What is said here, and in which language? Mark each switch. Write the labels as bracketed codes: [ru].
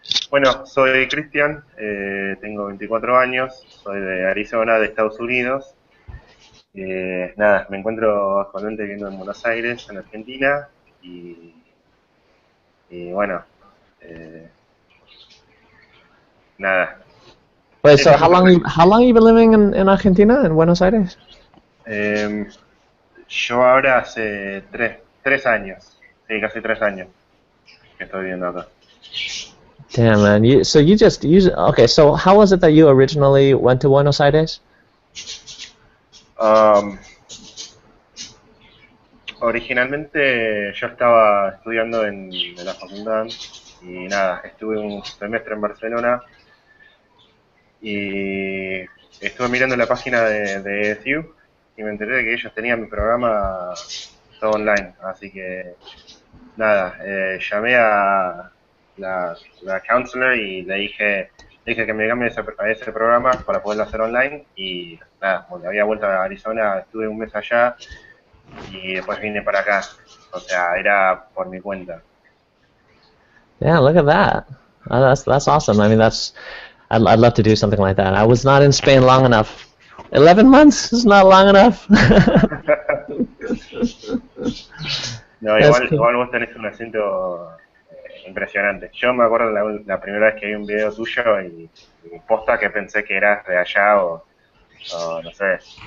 [es] Bueno, soy Cristian, tengo 24 años, soy de Arizona, de Estados Unidos. Nada, me encuentro actualmente viviendo en Buenos Aires, en Argentina, y bueno, nada. [en] Wait, so how long you been living in Argentina, in Buenos Aires? [es] Yo ahora hace 3 años, sí, casi 3 años. que estoy viendo acá. [en] Damn, man. Okay, so how was it that you originally went to Buenos Aires? [es] Originalmente yo estaba estudiando en la facultad y nada, estuve un semestre en Barcelona y estuve mirando la página de ESU y me enteré de que ellos tenían mi programa todo online, así que nada, llamé a la counselor y le dije que me cambie a ese programa para poderlo hacer online y nada, porque había vuelto a Arizona, estuve un mes allá y después vine para acá, o sea, era por mi cuenta. [en] Yeah, look at that. That's awesome. I mean, I'd love to do something like that. I was not in Spain long enough. 11 months is not long enough. [es] No, [en] That's [es] igual, [en] cool. [es] igual vos tenés un acento impresionante. Yo me acuerdo la primera vez que vi un video tuyo y posta que pensé que eras de allá o no sé.